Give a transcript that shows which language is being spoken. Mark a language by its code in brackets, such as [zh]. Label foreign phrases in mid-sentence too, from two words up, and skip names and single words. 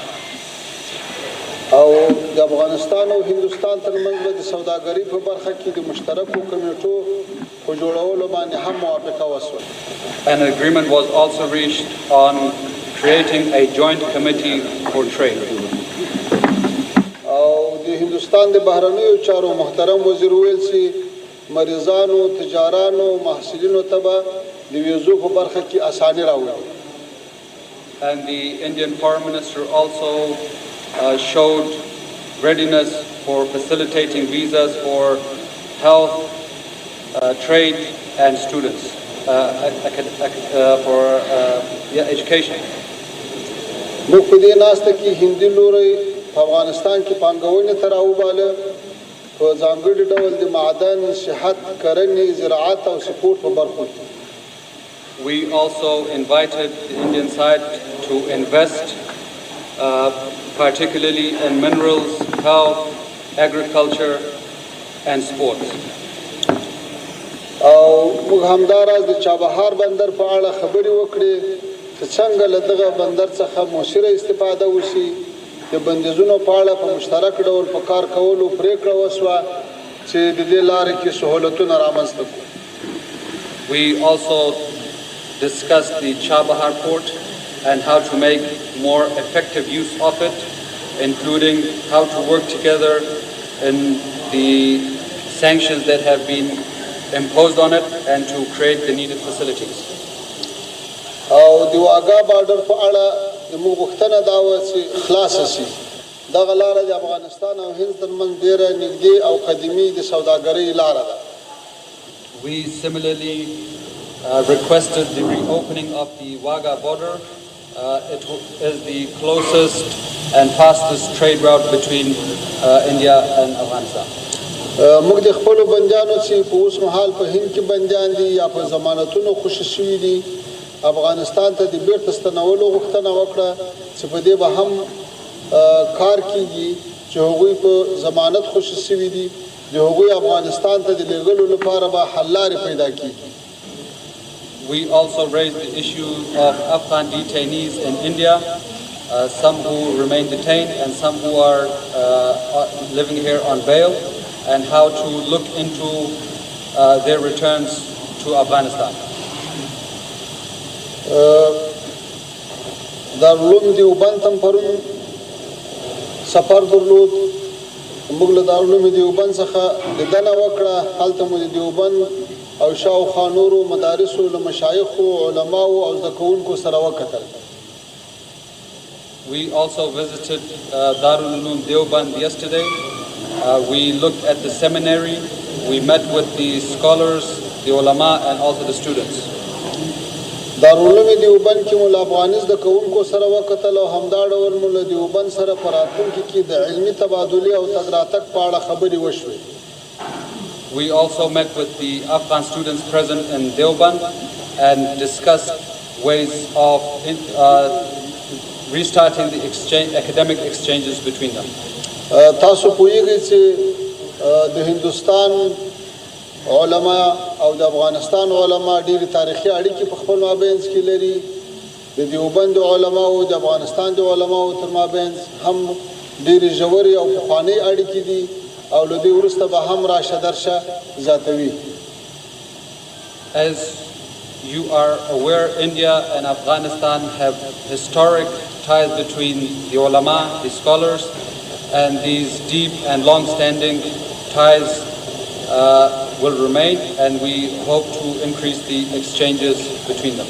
[ps] او د افغانستان او هندوستان ترمنځ به د سوداګرۍ په برخه کې د مشترکو کمیټو په جوړولو باندې هم موافقه وشوه. [en] An agreement was also reached on creating a joint committee for trade. [ps] او د هندوستان د بهرنیو چارو محترم وزیر ویل چې مریضانو، تجارانو، محصلینو ته به د ویزو په برخه کې اساني راوړي. [en] And the Indian Foreign Minister also showed readiness for facilitating visas for health, trade, and students, for education. [ps] موږ په دې ناسته کې هندي لوري په افغانستان کې پانګونې ته راوباله، په ځانګړي ډول د معدن، صحت، کرنې، زراعت او سپورټ په برخو کې. [en] We also invited the Indian side to invest particularly in minerals, health, agriculture, and sports. [ps] او موږ همداراز د چابهار بندر په اړه خبرې وکړې چې څنګه له دغه بندر څخه مؤثره استفاده وشي. د بندیزونو په اړه په مشترک ډول په کار کولو پریکړه وشوه چې د دې لارې کې سهولتونه رامنځته کړو. [en] We also discussed the Chabahar port and how to make more effective use of it, including how to work together in the sanctions that have been imposed on it and to create the needed facilities. [ps] او د واګا بارډر په اړه زموږ غوښتنه دا وه چې خلاصه شي. دغه لاره د افغانستان او هند ترمنځ ډېره نږدې او قدیمي د سوداګرۍ لاره ده. [en] We similarly requested the reopening of the Wagah border. It is the closest and fastest trade route between India and Afghanistan. [ps] موږ د خپلو بندیانو چې په اوس مهال په هند کې بندیان دي یا په ضمانتونو خوشي شوي دي، افغانستان ته د بیرته ستنولو غوښتنه وکړه چې په دې به هم کار کیږي چې هغوی په ضمانت خوشي شوي دي، د هغوی افغانستان ته د لېږلو لپاره به حل لارې پیدا کیږي. [en] We also raised the issue of Afghan detainees in India, some who remain detained and some who are living here on bail, and how to look into their returns to Afghanistan. [ps] دارالعلوم دیوبند هم پرون سفر درلود. موږ له دارالعلوم دیوبند څخه لیدنه وکړه. هلته مو د دیوبند او شاوخوا نورو مدارسو له مشایخو، علماو او زده کوونکو سره وکتل. [en] We also visited Darul Uloom Deoband yesterday. We looked at the seminary. We met with the scholars, the ulama, and also the students. [ps] دارالعلوم دیوبند کې مو له افغاني زده کوونکو سره وکتل او همدا ډول مو له دیوبند سره په راتلونکي کې د علمي تبادلې او تګ راتګ په اړه خبرې وشوې. [en] We also met with the Afghan students present in Deoband and discussed ways of restarting the academic exchanges between them. [ps] تاسو پوهیږئ چې د هندوستان علما او د افغانستان علما ډېرې تاریخي اړیکې په خپل مابینځ کې لري. د دیوبند علما او د افغانستان د علماو تر مابینځ هم ډېرې ژورې او پخوانۍ اړیکې دي او له دې وروسته به هم راشه درشه زیاتوي. [en] As you are aware India and Afghanistan have historic ties between the ulama, the scholars, and these deep and long-standing ties will remain, and we hope to increase the exchanges between them.